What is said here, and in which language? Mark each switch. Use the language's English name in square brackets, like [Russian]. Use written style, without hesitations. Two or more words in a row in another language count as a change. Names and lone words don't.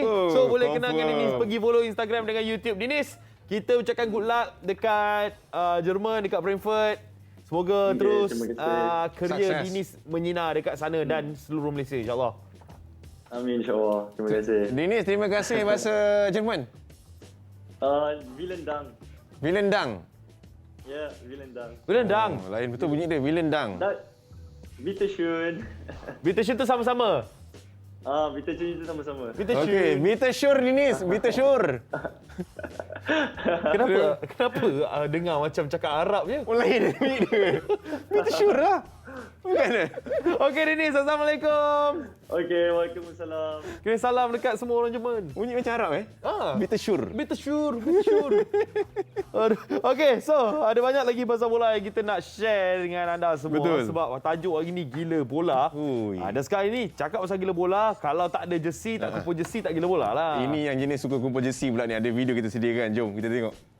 [Malay] So boleh kenal dengan Dinis, pergi follow Instagram dengan YouTube Dinis. Kita ucapkan [English] good luck [Malay] dekat Jerman, dekat Brentford. Semoga Okey, terus terima kasih. kerja Sukses. Dinis menyinar dekat sana dan seluruh Malaysia insya-Allah. [Arabic] Amin insyaAllah. [Malay] Terima kasih. Dinis, terima kasih bahasa Jerman. [German] Vielen Dank. Vielen Dank. Ya, vielen Dank. Belendang. [Malay] Oh, lain betul bunyi dia, [German] Vielen Dank. Bitte schön. Bitte schön [Malay] tu sama-sama. [German] Bitte schön [Malay] itu sama-sama. [German] Bitte [Malay] Okey, [German] schön. bitte schön Dinis, bitte schön. [Malay] Kenapa dengar macam cakap Arab je? Oh, lain bunyi dia. [German] Bitte schön [Malay] lah. Bukan dia? Okey Dinis, Assalamualaikum. Okey, waalaikumsalam. Kirim salam dekat semua orang Jerman. Bunyi macam Arab [German] Bitte schön. Bitte schön, bitte schön. [Malay] Okey, so ada banyak lagi pasal bola yang kita nak share dengan anda semua. Betul. Sebab tajuk hari ni gila bola. Ui. Dan sekarang ni cakap pasal gila bola, kalau tak ada jersey, tak kumpul jersey, tak gila bola lah. Ini yang jenis suka kumpul jersey pula ni. Ada video kita sediakan. Jom kita tengok.